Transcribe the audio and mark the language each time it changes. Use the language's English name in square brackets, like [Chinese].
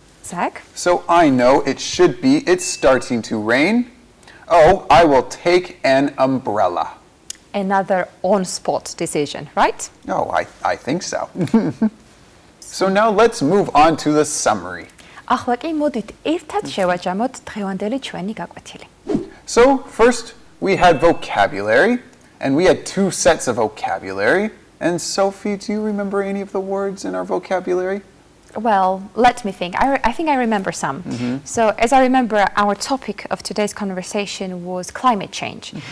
[English] Zach? So I know it should be, it's starting to rain. Oh, I will take an umbrella. Another on-spot decision, right? Oh, I think so. So now let's move on to the summary. [Georgian] ახლა კი მოდით ერთად შევაჯამოთ დღევანდელი ჩვენი გაკვეთილი. [English] So first we had vocabulary, and we had two sets of vocabulary. And Sophie, do you remember any of the words in our vocabulary? Well, let me think. I think I remember some. So as I remember, our topic of today's conversation was climate change.